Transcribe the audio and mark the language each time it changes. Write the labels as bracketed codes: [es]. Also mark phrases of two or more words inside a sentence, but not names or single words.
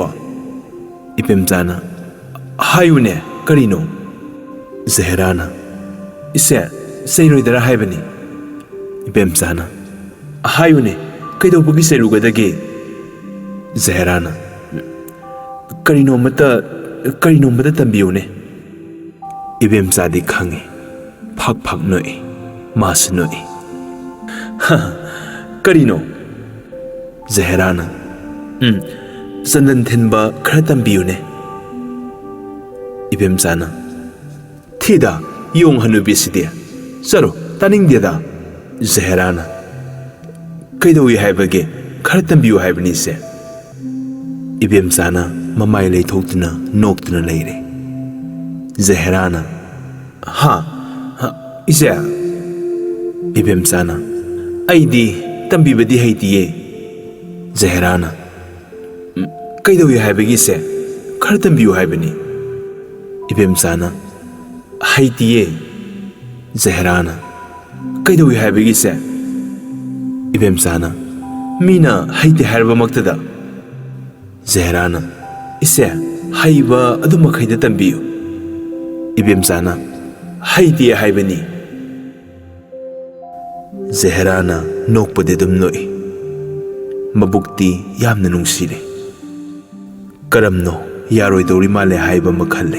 [mni] Ibemsana hayune karino. Jaherana ise seiroidara haibani. Ibemsana hayune kaidobagi seirugadage. Jaherana karino mata tambiyune. Ibemsadi khange phak noi mas noi. Karino. Jaherana sandan thenba khara tambiyune. Ibemsana thida yong hanubiside saro taningdeda. Jaherana Kaidawi haibage khara tambiyu haibani ise. Ibemchana mamai leithokduna noktuna leire. Jaherana ha ise. Ibemchana aidi tambibadi haitiye. Jaherana Kaidawi haibage ise khara tambiyu haibani. Ibemchana haitiye. Jaherana Kaidawi haibage ise. Ibemchana Mina haiti harba maktada. Jaherana ise haiba adumakhaida tambiyu. Ibemchana haiti haibani. Jaherana nokpade dum noi. Mabukti yamna nungsire. Karamno yaroidori male haiba makhalle.